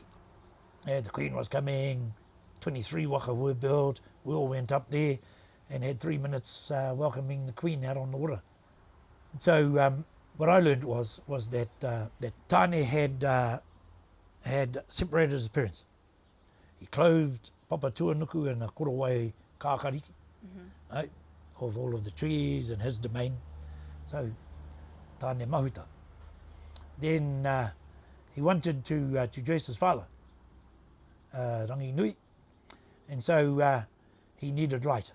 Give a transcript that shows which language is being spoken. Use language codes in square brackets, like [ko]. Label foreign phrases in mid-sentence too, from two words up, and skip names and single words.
[en] The Queen was coming, 23 waka were built, we all went up there and had 3 minutes welcoming the Queen out on the water. So what I learned was that that Tāne had separated his parents. He clothed Papa Tuanuku in a [mi] korowai kākariki, [en] of all of the trees and his domain. So Tāne mahuta. Then he wanted to dress his father, Rangi Nui, and so he needed light.